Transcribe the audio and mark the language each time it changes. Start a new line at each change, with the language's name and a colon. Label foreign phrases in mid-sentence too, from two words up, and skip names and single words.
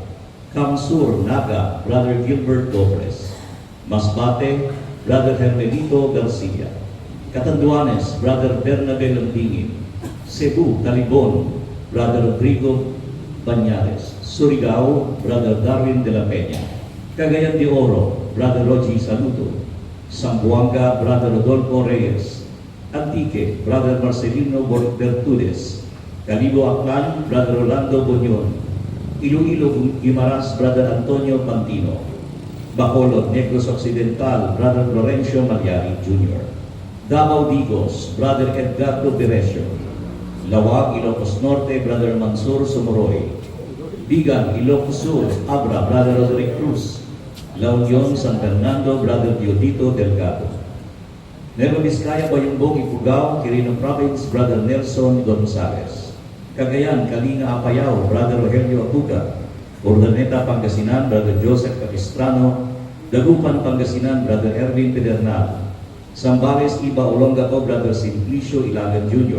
English: Kamsur, Naga, Brother Gilbert Gomez. Masbate, Brother Hermelito Garcia. Catanduanes, Brother Bernabe Landingin. Cebu, Talibon, Brother Rodrigo Banyares. Surigao, Brother Darwin de la Peña. Cagayan de Oro, Brother Rogi Saludo. Zamboanga, Brother Rodolfo Reyes. Antique, Brother Marcelino Bertudes. Calibo Aklan, Brother Orlando Buñon. Iloilo, Guimaras, Brother Antonio Pantino. Bacolod, Negros Occidental, Brother Florencio Malyari Jr. Davao Digos, Brother Edgardo Beresio. Lawag, Ilocos Norte, Brother Mansur Sumoroy. Bigan, Ilocos Sur, Abra, Brother Roderick Cruz. La Union, San Fernando, Brother Diodito Delgado. Nueva Vizcaya, Bayumbong, Ifugao, Quirino Province, Brother Nelson Gonzalez. Cagayan, Kalinga Apayao, Brother Rogelio Abuga. Urdaneta, Pangasinan, Brother Joseph Capistrano. Dagupan, Pangasinan, Brother Erwin Pedernal. Zambales, Iba, Olongapo, Brother Simplicio Ilagan Jr.